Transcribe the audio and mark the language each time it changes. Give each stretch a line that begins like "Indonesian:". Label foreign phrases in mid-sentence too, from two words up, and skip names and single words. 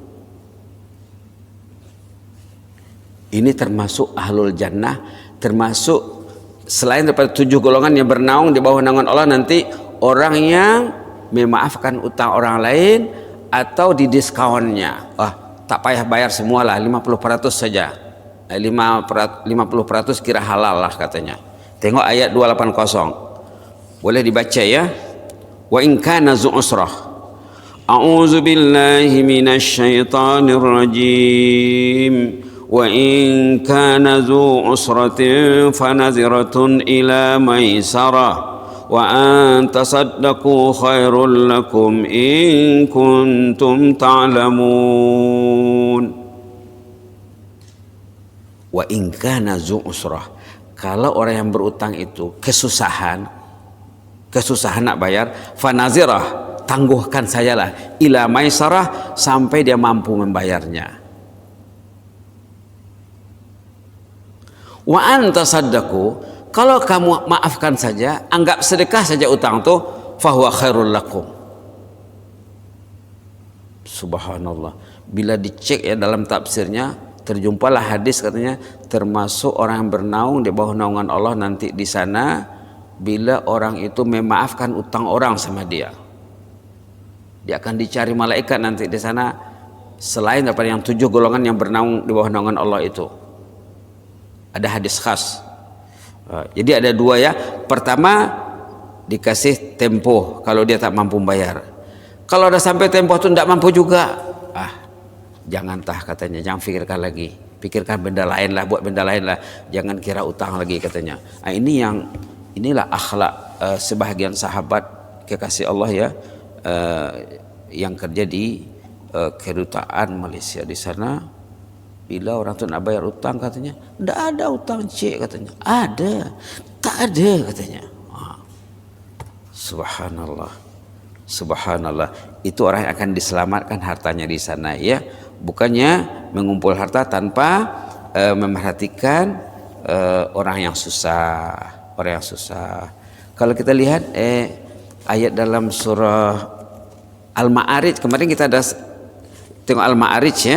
Malay: Ini termasuk
Arabic: أهل الجنة,
Malay: termasuk selain daripada 7 golongan yang bernaung di bawah naungan Allah nanti, orang yang memaafkan utang orang lain atau didiskonnya. Tak payah bayar semualah, 50% saja. 50% kira halal lah katanya. Tengok ayat 280. Boleh dibaca ya.
Arabic: وإن كان ذو عسرة. أعوذ بالله من الشيطان الرجيم. وإن كان ذو عسرة فنظرة إلى ميسرة وأن تصدقوا خير لكم إن كنتم تعلمون. وإن كان ذو عسرة,
Malay: kalau orang yang berutang itu kesusahan nak bayar, fanazirah, tangguhkan sajalah,
Arabic: إلى ميسرة,
Malay: sampai dia mampu membayarnya.
Arabic: وأن تصدقوا,
Malay: kalau kamu maafkan saja, anggap sedekah saja utang tu,
Arabic: فهو خير لكم.
Malay: Subhanallah. Bila dicek ya dalam tafsirnya, terjumpalah hadis katanya, termasuk orang yang bernaung di bawah naungan Allah nanti di sana, bila orang itu memaafkan utang orang sama dia. Dia akan dicari malaikat nanti di sana, selain daripada yang 7 golongan yang bernaung di bawah naungan Allah itu. Ada hadis khas. Jadi ada 2 ya. Pertama, dikasih tempoh kalau dia tak mampu bayar. Kalau dah sampai tempoh tu tidak mampu juga, jangan katanya, jangan fikirkan lagi. Pikirkan benda lain lah, buat benda lain lah. Jangan kira utang lagi katanya. Inilah akhlak sebahagian sahabat kekasih Allah ya, yang kerja di kedutaan Malaysia di sana. Bila orang tu nak bayar utang katanya, tidak ada utang cik katanya. Ada, tak ada katanya. Subhanallah, subhanallah. Itu orang yang akan diselamatkan hartanya di sana ya. Bukannya mengumpul harta tanpa memerhatikan orang yang susah, Kalau kita lihat ayat dalam surah Al-Ma'arij, kemarin kita ada tengok Al-Ma'arij ya.